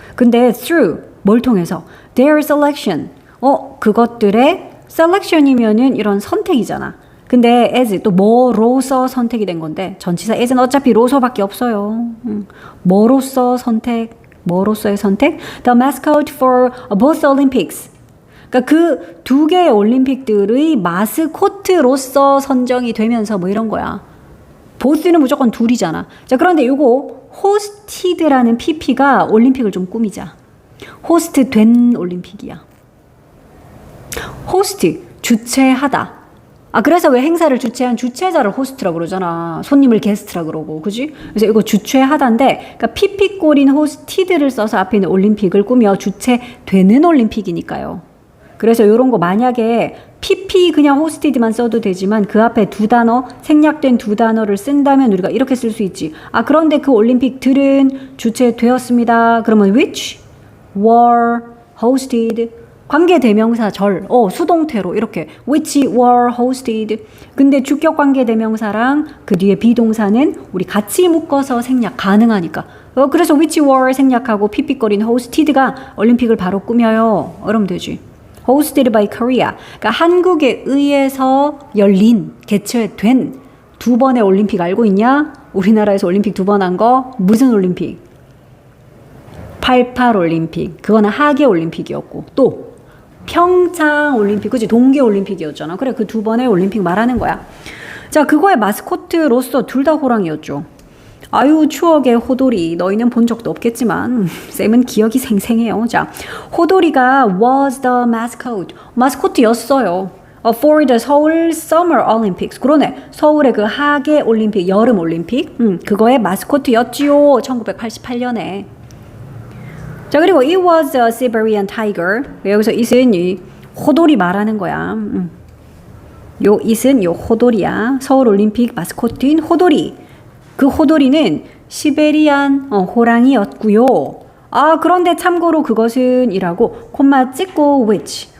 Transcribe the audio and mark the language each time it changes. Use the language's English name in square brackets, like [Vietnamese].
[Korean] 근데 through 뭘 통해서? [English] Their selection. [Korean] 그것들의 selection이면은 이런 선택이잖아. 근데 as 또 뭐로서 선택이 된 건데 전치사 as는 어차피 로서밖에 없어요. 뭐로서 선택, 뭐로서의 선택? [English] The mascot for both Olympics. [Korean] 그러니까 그 두 개의 올림픽들의 마스코트로서 선정이 되면서 뭐 이런 거야. 보스는 무조건 둘이잖아. 자, 그런데 요거 호스티드라는 PP가 올림픽을 좀 꾸미자. 호스트 된 올림픽이야. 호스트, 주최하다. 그래서 왜 행사를 주최한 주최자를 호스트라고 그러잖아. 손님을 게스트라 그러고, 그지? 그래서 이거 주최하다인데, 그러니까 PP 꼴인 호스티드를 써서 앞에 있는 올림픽을 꾸며 주최되는 올림픽이니까요. 그래서 이런 거 만약에 PP 그냥 호스티드만 써도 되지만 그 앞에 두 단어, 생략된 두 단어를 쓴다면 우리가 이렇게 쓸 수 있지. 그런데 그 올림픽들은 주최되었습니다. [English] 그러면 which were hosted. [Korean] 관계대명사 절, 수동태로 이렇게 [English] which were hosted. [Korean] 근데 주격 관계대명사랑 그 뒤에 비동사는 우리 같이 묶어서 생략 가능하니까. 그래서 which were 생략하고 PP거리는 hosted가 올림픽을 바로 꾸며요. 이러면 되지. [English] hosted by Korea. [Korean] 그러니까 한국에 의해서 열린, 개최된 두 번의 올림픽 알고 있냐? 우리나라에서 올림픽 두 번 한 거 무슨 올림픽? 88 올림픽. 그거는 하계 올림픽이었고 또 평창 올림픽, 그치? 동계 올림픽이었잖아. 그래, 그 두 번의 올림픽 말하는 거야. 자, 그거의 마스코트로서 둘 다 호랑이였죠. 아유, 추억의 호돌이. 너희는 본 적도 없겠지만 쌤은 기억이 생생해요. 자, [English] 호돌이가 was the mascot. [Korean] 마스코트였어요. [English] For the 서울 Summer Olympics. [Korean] 그러네. 서울의 그 하계 올림픽, 여름 올림픽. 그거의 마스코트였지요. 1988년에. 자, 그리고 [English] it was a Siberian tiger. [Korean] 여기서 it은 이 호돌이 말하는 거야. 요 it은 요 호돌이야. 서울 올림픽 마스코트인 호돌이. 그 호돌이는 시베리안 호랑이였고요. 그런데 참고로 그것은 이라고 콤마 찍고 which.